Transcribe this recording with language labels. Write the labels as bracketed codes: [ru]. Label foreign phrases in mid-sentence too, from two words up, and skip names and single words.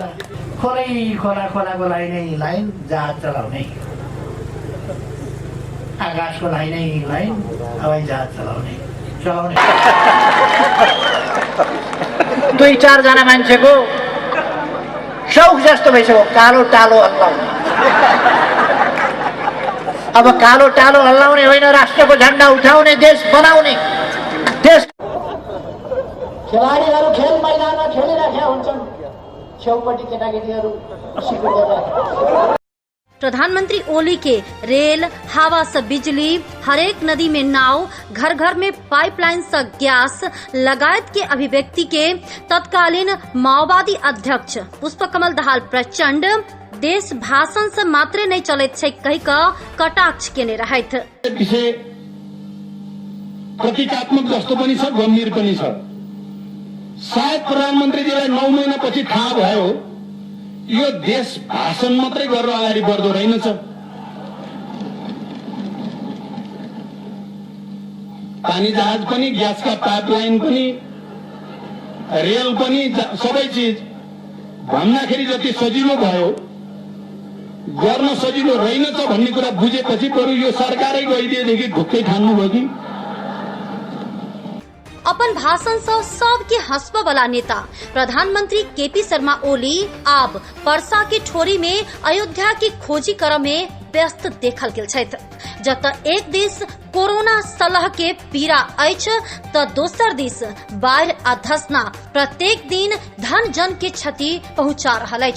[ne] खोलाको लाइन जहाज चलाउने, आकाशको लाइन हवाई जहाज चलाउने 2-4 जना मान्छेको शौक जस्तो भइसक्यो कालो टालो हल्लाउने। अब कालो टालो हल्लाउने होइन, राष्ट्रको झण्डा उठाउने, देश बनाउने। देश खेलाडीहरू खेल मैदानमा खेलिरहेका हुन्छन्, छेउपट्टि केटाकेटीहरू सिकुटेर। [mai] प्रधानमंत्री ओली के रेल, हवा से बिजली, हरेक नदी में नाव, घर घर में पाइपलाइन से गैस लगायत के अभिव्यक्ति के तत्कालीन माओवादी अध्यक्ष पुष्पकमल दाहाल प्रचंड देश भाषण से मात्र नहीं चलत छै कहि का कटाक्ष केने रहैथ। [ne] विषय प्रतीकात्मक जस्तो पनि छ, गम्भीर पनि छ। सायद प्रधानमन्त्रीजीलाई 9 महिनापछि थाहा भयो यो देश भाषण मात्रै गरेर अगाडि बढ्दो रहेनछ। पानी जहाज पनि, ग्यासका पाइपलाइन पनि, रेल पनि, सबै चिज भन्दाखेरि जति सजिलो भयो गर्न सजिलो रहेनछ भन्ने कुरा बुझेपछि बरु यो सरकारै गइदिएदेखि ढुक्कै ठान्नुभयो कि। [mai] अपन भाषण से सबके हंसबा वाला नेता प्रधानमंत्री केपी शर्मा ओली आब परसा के ठोरी में अयोध्या की खोजी क्रम में व्यस्त देखल गेल छथि। जत एक दिस कोरोना सलह के पीड़ा अछि त दोसर दिस बाढ़ आ धसना प्रत्येक दिन धन जन के क्षति पहुंचा रहल अछि।